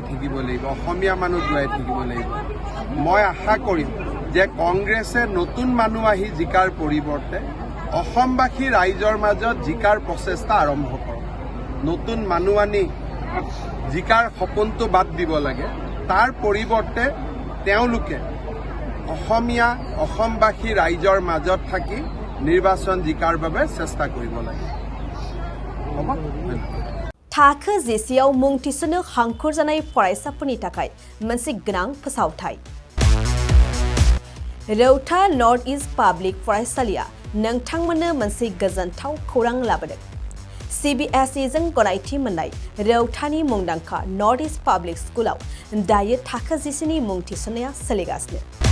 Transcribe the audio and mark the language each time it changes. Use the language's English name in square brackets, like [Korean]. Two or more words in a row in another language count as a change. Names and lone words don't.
[Assamese] থাকিব লাগিব অসমীয়া মানুহ জীয়াই থাকিব লাগিব মই আশা কৰিম যে কংগ্ৰেছে নতুন মানুহ আহি জিকাৰ পৰিৱৰ্তে অসমবাসী ৰাইজৰ মাজত জিকাৰ প্ৰচেষ্টা আৰম্ভ কৰক নতুন মানুহ আনি জিকাৰ সপোনটো বাদ দিব লাগে তাৰ পৰিৱৰ্তে তেওঁলোকে অসমবাসী ৰাইজৰ মাজত থাকি নিৰ্বাচন জিকাৰ বাবে চেষ্টা কৰিব লাগে [Bodo] थाखो जिसेयाव मुं थिसननो हांखुर जानाय फरायसाफोरनि थाखाय मोनसे गोनां फोसावथाय रौता नर्थ इस्ट पाब्लिक फरायसालिया नोंथांमोननो मोनसे गोजोनथाव खौरां लाबोदों CBSE जों गनायथि मोननाय रौतानि मुंदांखा नर्थ इस्ट पाब्लिक स्कुलाव दायो थाखो जिसेनि मुं थिसननाया सोलिगासिनो